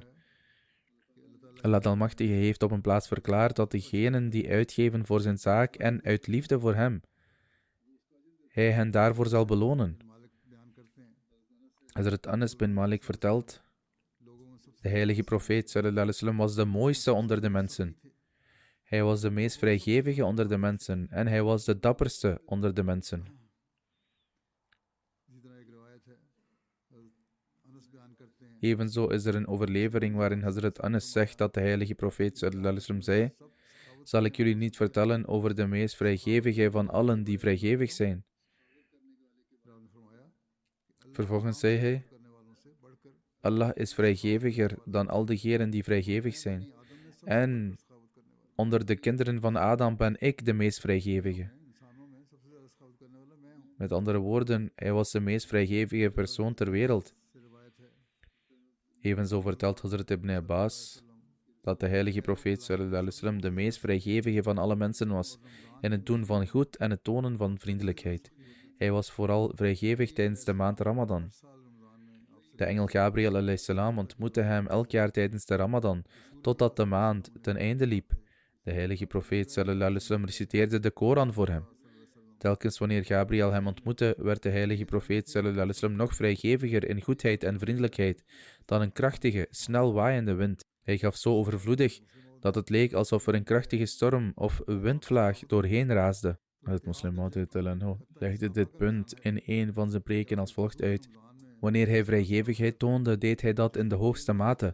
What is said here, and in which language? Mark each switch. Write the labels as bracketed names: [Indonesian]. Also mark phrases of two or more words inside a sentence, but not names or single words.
[Dutch] Allah de Almachtige heeft op een plaats verklaard dat degenen die uitgeven voor zijn zaak en uit liefde voor hem, hij hen daarvoor zal belonen. Hazrat Anas bin Malik vertelt: de heilige profeet [Arabic] صلى الله عليه وسلم [Dutch] was de mooiste onder de mensen. Hij was de meest vrijgevige onder de mensen en hij was de dapperste onder de mensen. Evenzo is er een overlevering waarin Hazrat Anas zegt dat de heilige profeet [Arabic] صلى الله عليه وسلم [Dutch] zei: zal ik jullie niet vertellen over de meest vrijgevige van allen die vrijgevig zijn? Vervolgens zei hij: Allah is vrijgeviger dan al degenen die vrijgevig zijn. En onder de kinderen van Adam ben ik de meest vrijgevige. Met andere woorden, hij was de meest vrijgevige persoon ter wereld. Evenzo vertelt Hazrat Ibn Abbas dat de heilige profeet [Arabic] صلى الله عليه وسلم [Dutch] de meest vrijgevige van alle mensen was in het doen van goed en het tonen van vriendelijkheid. Hij was vooral vrijgevig tijdens de maand Ramadan. De engel Gabriel [Arabic] عليه السلام [Dutch] ontmoette hem elk jaar tijdens de Ramadan, totdat de maand ten einde liep. De heilige profeet [Arabic] صلى الله عليه وسلم [Dutch] reciteerde de Koran voor hem. Telkens wanneer Gabriel hem ontmoette, werd de heilige profeet [Arabic] صلى الله عليه وسلم [Dutch] nog vrijgeviger in goedheid en vriendelijkheid dan een krachtige, snel waaiende wind. Hij gaf zo overvloedig dat het leek alsof er een krachtige storm of windvlaag doorheen raasde. Het Moslim Maud legde dit punt in een van zijn preken als volgt uit: wanneer hij vrijgevigheid toonde, deed hij dat in de hoogste mate.